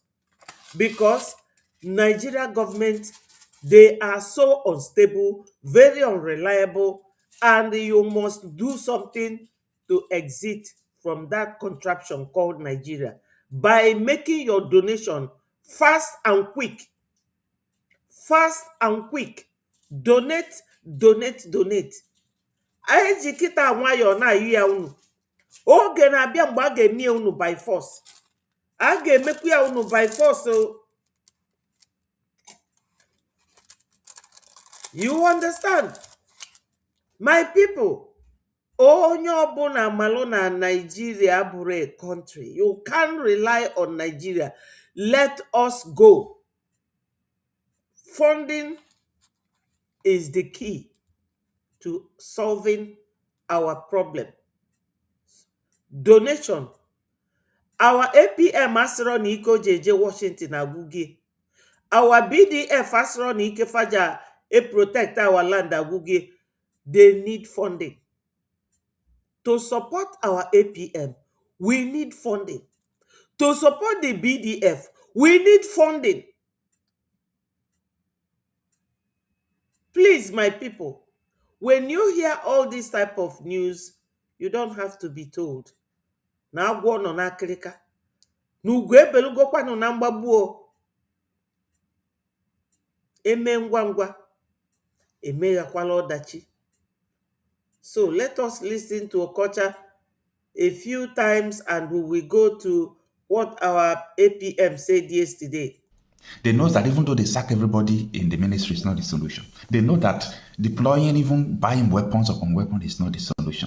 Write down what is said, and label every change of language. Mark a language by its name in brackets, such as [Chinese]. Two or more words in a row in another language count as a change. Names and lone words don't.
[English] Because Nigeria government, they are so unstable, very unreliable, and you must do something to exit from that contraption called Nigeria by making your donation fast and quick. Fast and quick. Donate, donate, donate. [Igbo] Anyị ji kịta nwayọọ na-ayụ ya unu. Oge na-abịa mgbe a ga-eme unu [English] by force. [Igbo] A ga-emekwa ya unu [English] by force. You understand? My people, [Igbo] onye ọbụla malụ na Nigeria bụrụ [English] a country. You can't rely on Nigeria. Let us go. Funding is the key to solving our problem. donation. Our APM [Igbo] asịrọ na ike o ji eje Washington agwụgie. [English] Our BDF [Igbo] asịrọ na ike faja [English] protect our land [Igbo] agwụgie. [English] They need funding. To support our APM, we need funding. To support the BDF, we need funding. Please, my people, when you hear all this type of news, you don't have to be told. [Igbo] Na agwọ nọ n'akịrịka. Na ugo ebelugokwanụ na mgbagbu o. Eme ngwa ngwa. Emeghakwala ọdachi. [English] So let us listen to Okocha a few times and we will go to what our APM said yesterday. They know that even though they sack everybody in the ministry is not the solution. They know that deploying, even buying weapons upon weapons is not the solution.